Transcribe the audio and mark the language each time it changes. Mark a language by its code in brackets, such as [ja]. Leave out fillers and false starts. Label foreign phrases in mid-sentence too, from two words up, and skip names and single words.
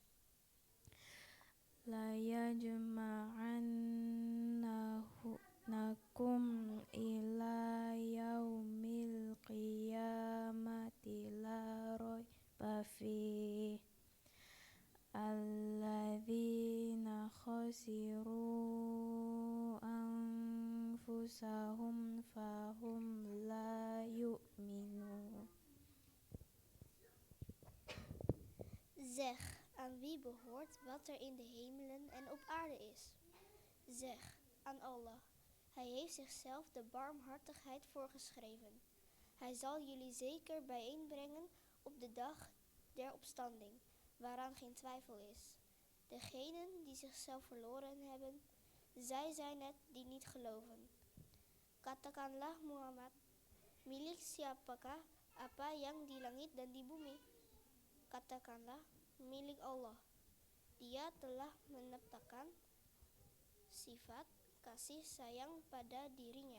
[ar] لا يجمعنكم إلى يوم القيامة لا ريب فيه الذين خسروا أنفسهم فهم لا يؤمنون. [nl] Zeg, aan wie behoort wat er in de hemelen en op aarde is? Zeg, aan Allah. Hij heeft zichzelf de barmhartigheid voorgeschreven. Hij zal jullie zeker bijeenbrengen op de dag der opstanding, waaraan geen twijfel is. Degenen die zichzelf verloren hebben, Zij zijn het die niet geloven. [id] Katakanlah Muhammad, milik siapakah apa yang di langit dan di bumi? Katakanlah, milik Allah. Dia telah menetapkan sifat kasih sayang pada dirinya.